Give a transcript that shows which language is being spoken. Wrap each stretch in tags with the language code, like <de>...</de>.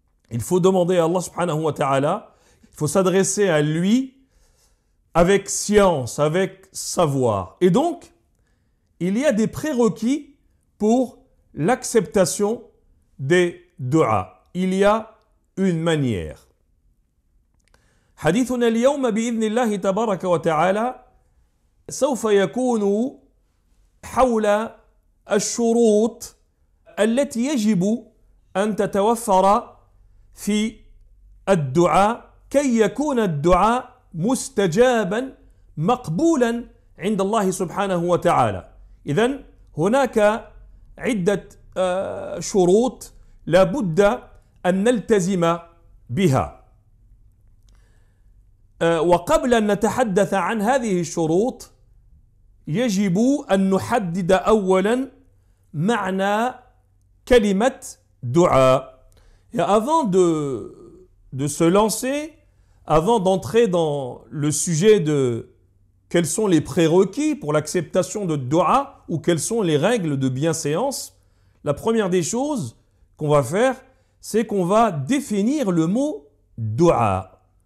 <fr>Il faut demander à Allah subhanahu wa ta'ala, il faut s'adresser à lui avec science, avec savoir. Et donc, il y a des prérequis pour l'acceptation des du'as. Il y a une manière.</fr> <ar>حديثنا اليوم بإذن الله تبارك وتعالى سوف يكون حول الشروط التي يجب أن تتوفر في الدعاء كي يكون الدعاء مستجابا مقبولا عند الله سبحانه وتعالى. إذن هناك عدة شروط لا بد أن نلتزم بها. وقبل أن نتحدث عن هذه الشروط يجب أن نحدد أولا معنى كلمة دعاء.</ar> <fr>Et avant de se lancer, avant d'entrer dans le sujet de quels sont les prérequis pour l'acceptation de dua ou quelles sont les règles de bienséance, la première des choses qu'on va faire, c'est qu'on va définir le mot dua.</fr>